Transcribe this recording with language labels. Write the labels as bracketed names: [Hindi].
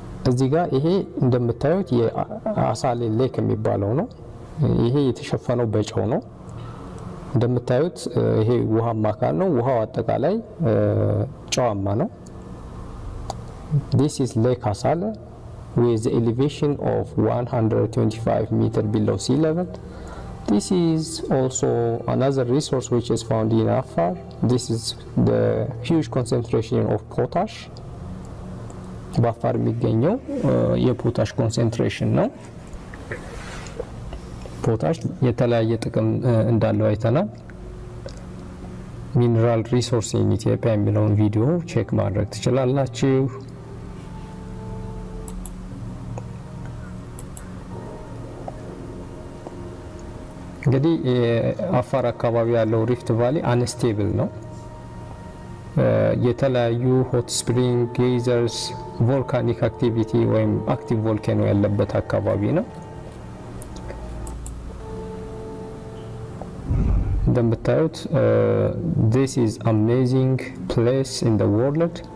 [Amharic] እዚህ ጋር ይሄ እንደምታዩት የአሳሌ ሌክ የሚባለው ነው። ይሄ የተሸፈነው በጨው ነው። እንደምታዩት ይሄ ውሃማ አካል ነው። ውሃው አጠቃላይ ጨዋማ ነው። [English] This is Lake Asale with the elevation of 125 meter below sea level. This is also another resource which is found in Afar. This is the huge concentration of potash. [Amharic] በአፋር የሚገኘው የፖታሽ ኮንሰንትሬሽን ነው። ፖታሽ የተለያየ ጥቅም እንዳለው አይተናል። ሚነራል ሪሶርስ ኢን ኢትዮጵያ የሚለውን ቪዲዮ ቼክ ማድረግ ትችላላችሁ። እንግዲህ አፋር አካባቢ ያለው ሪፍት ቫሊ አንስቴብል ነው። የተለያዩ ሆት ስፕሪንግ ጌዘርስ ቮልካኒክ አክቲቪቲ ወይም አክቲቭ ቮልካኖ ያለበት አካባቢ ነው። እንደምታዩት [English] this is amazing place in the world.